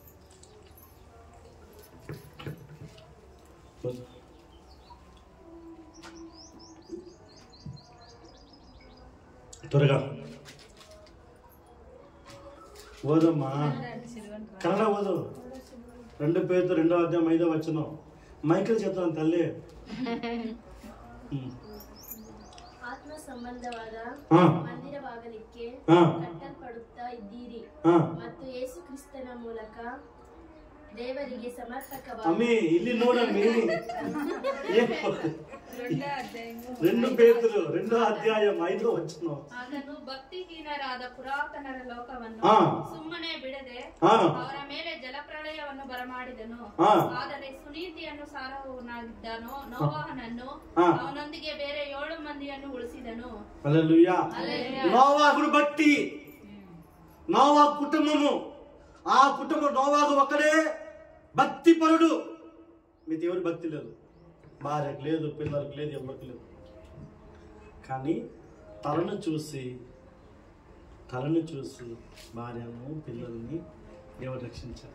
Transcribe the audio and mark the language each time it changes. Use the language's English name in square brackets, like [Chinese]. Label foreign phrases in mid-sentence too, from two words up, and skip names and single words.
[Telugu] త్వరగా ఓదమ్మా, కన్నడ ఓదు. 2 Pétero 2వ అధ్యాయం 5వ వచనం. మైకిల్ చెప్తాను తల్లి. [Kannada] ಆತ್ಮ ಸಂಬಂಧವಾದ ಮಂದಿರವಾಗಲಿಕ್ಕೆ ಕಟ್ಟಲ್ಪಡುತ್ತಾ ಇದ್ದೀರಿ ಮತ್ತು ಯೇಸು ಕ್ರಿಸ್ತನ ಮೂಲಕ ದೇವರಿಗೆ ಸಮರ್ಪಕವಾಗಿ. ಇಲ್ಲಿ ನೋಡಮ್ಮಿ, [Telugu] 2 Pétero 2వ అధ్యాయం 5వ వచనం. [Kannada] ಅದನ್ನು ಭಕ್ತಿಹೀನರಾದ ಪುರಾತನರ ಲೋಕವನ್ನು ಸುಮ್ಮನೆ ಬಿಡದೆ ಅವರ ಮೇಲೆ ಜಲಪ್ರಳಯವನ್ನು ಬರಮಾಡಿದನು. ಆದರೆ ಸುನೀತಿಯನ್ನು ಸಾರುವವನಾಗಿದ್ದನು ನೋವಾಹನನ್ನು ಅವನೊಂದಿಗೆ ಬೇರೆ 7 ಮಂದಿಯನ್ನು ಉಳಿಸಿದನು. [Telugu] హల్లెలూయా. నోవాహుడు భక్తి, నోవాహు కుటుంబము, ఆ కుటుంబం నోవాహు ఒక్కడే భక్తిపరుడు. మీది ఎవరు భక్తి లేదు, భార్యకు లేదు, పిల్లలకు లేదు, ఎవరికి లేదు. కానీ తలను చూసి భార్యను పిల్లల్ని దేవుడు రక్షించాడు.